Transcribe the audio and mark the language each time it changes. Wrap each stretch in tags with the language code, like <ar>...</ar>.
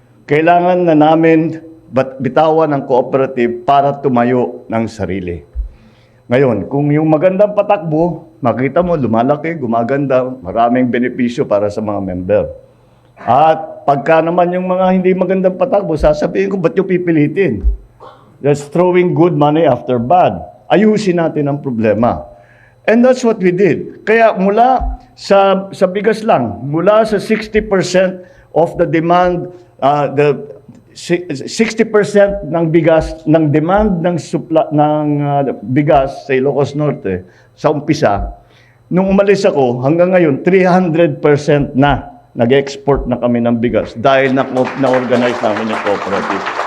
<tl>Kailangan na namin bitawan ng cooperative para tumayo ng sarili. Ngayon, kung yung magandang patakbo, makita mo, lumalaki, gumaganda, maraming benepisyo para sa mga member. At pagka naman yung mga hindi magandang patakbo, sasabihin ko, ba't yung pipilitin?</tl> <en>Just throwing good money after bad.</en> <tl>Ayusin natin ang problema.</tl> <en>And that's what we did.</en> <tl>Kaya mula sa bigas lang, mula sa 60%</tl> <en>of the demand,</en> <tl>60% ng bigas, ng demand ng bigas sa Ilocos Norte, sa umpisa, nung umalis ako, hanggang ngayon, 300% na nag-export na kami ng bigas dahil na-organize namin yung cooperative.</tl>